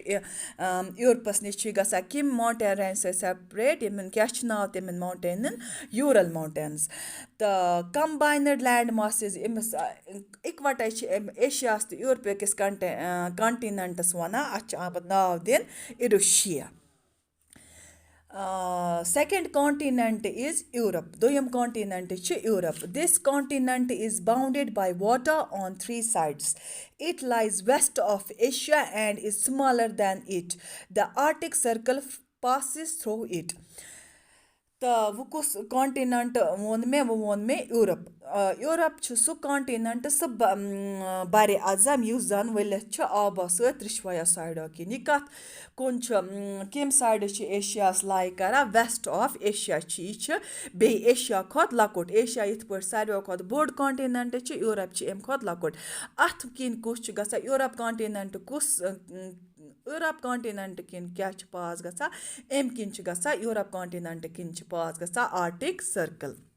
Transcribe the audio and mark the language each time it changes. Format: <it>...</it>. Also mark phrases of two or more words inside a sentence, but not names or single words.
<ks>یوٗرپَس نِش چھِ گژھان کَمہِ ماوُنٹین رینٛج سۭتۍ سیپریٹ یِمَن کیٛاہ چھِ ناو تِمَن ماوُنٹینَن یوٗرَل ماوُنٹینٕز تہٕ کَمباینٕڈ لینٛڈ ماسِز أمِس اِکوَٹَے چھِ أمۍ ایشیاہَس تہٕ یوٗرپیکِس کانٹِنٮ۪نٛٹَس وَنان اَتھ چھِ آمُت ناو دِنہٕ اِروشیا</ks> <en>second continent is Europe</en> <ks>دوٚیِم کانٹِنٮ۪نٛٹ چھِ یوٗرَپ</ks> <en>this continent is bounded by water on 3 sides. It lies west of Asia and is smaller than it. The Arctic Circle passes through it.</en> <ks>تہٕ وۄنۍ کُس کانٹِنٮ۪نٛٹ ووٚن مےٚ یوٗرَپ یوٗرَپ چھُ سُہ کانٹِنٮ۪نٛٹ سُہ بَرِ اعظم یُس زَن ؤلِتھ چھُ آبو سۭتۍ ترٛیشوَیو سایڈو کِنۍ یہِ کَتھ کُن چھُ کَمہِ سایڈٕ چھِ ایشیاہَس لایِک کَران</ks> <en>west of Asia</en> <ks>چھِ یہِ چھِ بیٚیہِ ایشیا کھۄتہٕ لۄکُٹ ایشیا یِتھ پٲٹھۍ ساروِیو کھۄتہٕ بوٚڑ کانٹِنٮ۪نٛٹ چھِ یوٗرَپ چھِ اَمہِ کھۄتہٕ لۄکُٹ اَتھ کِنۍ کُس چھُ گژھان یوٗرَپ کانٹِنٮ۪نٛٹ یوٗرَپ کانٹِنٮ۪نٛٹ کِنۍ کیٛاہ چھِ پاس گژھان اَمہِ کِنۍ چھِ گژھان یوٗرَپ کانٹِنٮ۪نٛٹ کِنۍ چھِ پاس گژھان آرٹِک سٔرکٕل</ks>